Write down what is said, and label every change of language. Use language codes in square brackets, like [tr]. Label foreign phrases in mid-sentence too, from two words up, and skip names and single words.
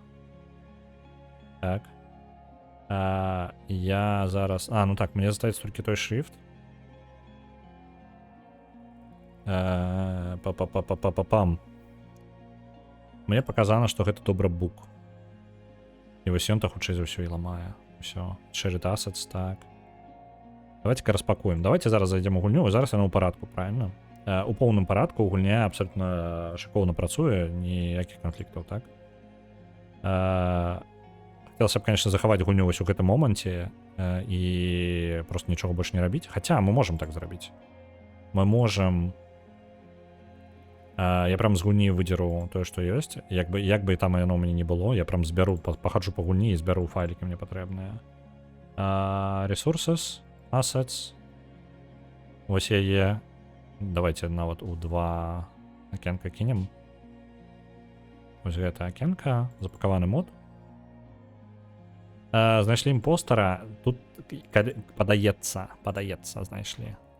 [be] Так. Я зараз... ну так, мне застаецца толькі той шрифт. Па-па-па-па-па-пам. Мне паказана, што гэта добра бук. І вось ён-то хутчэй за ўсё і ламае. Усё. [en] Shared assets, [be] так. Давайте-ка распакуем. Давайте зараз зайдзем у гульню, і зараз яна ў парадку, правильно? У поўным парадку гульня абсолютна шыкоўна працуе, ніякіх канфліктаў, так? Хацелася б, конечно, захаваць гульню вось у гэтым моманце і просто нічога больш не рабіць. Хаця мы можам так зрабіць. Мы можам... Я прям з гульні выдзеру тое, што ёсць. Як бы і там яно ў мяне не было, я прям збяру, пахаджу па гульні і збяру файлікі мне патрэбныя. [en] Resources, assets. [be] Вось яе. Давайте нават у 2 акенка кінем. Вось гэта акенка, запакаваны мод. Знайшлі імпостера. Тут падаецца, знайшлі.